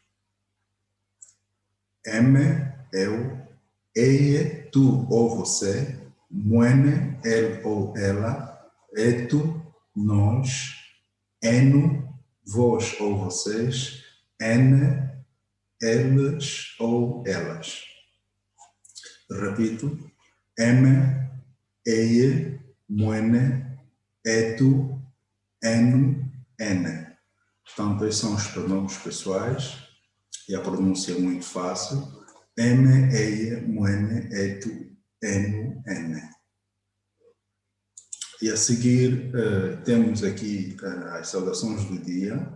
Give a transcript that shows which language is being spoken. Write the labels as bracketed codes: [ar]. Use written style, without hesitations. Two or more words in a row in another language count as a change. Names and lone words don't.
[pt] Me, eu, ele, tu ou você, muene, ele ou ela, tu, nós, eno, vós ou vocês, ene, eles ou elas. Repito, me, ele, [kmb] muene, tu, eno, ene. [pt] Portanto, esses são os pronomes pessoais e a pronúncia é muito fácil. [kmb] Me, eie, muene, etu, enu, ene. [pt] E a seguir temos aqui as saudações do dia.